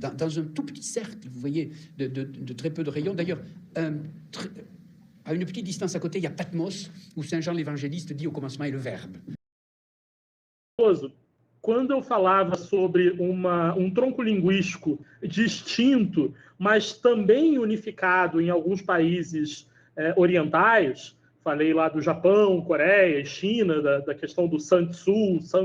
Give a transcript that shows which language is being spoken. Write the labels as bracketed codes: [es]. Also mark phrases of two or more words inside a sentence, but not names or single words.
[fr] Dans un tout petit cercle, vous voyez, de très peu de rayons. D'ailleurs, à une petite distance à côté, il y a Patmos, où Saint Jean l'Évangéliste dit au commencement est le verbe. [pt] Quando eu falava sobre um tronco linguístico distinto, mas também unificado em alguns países orientais, falei lá do Japão, Coreia, China, da questão do Sansu,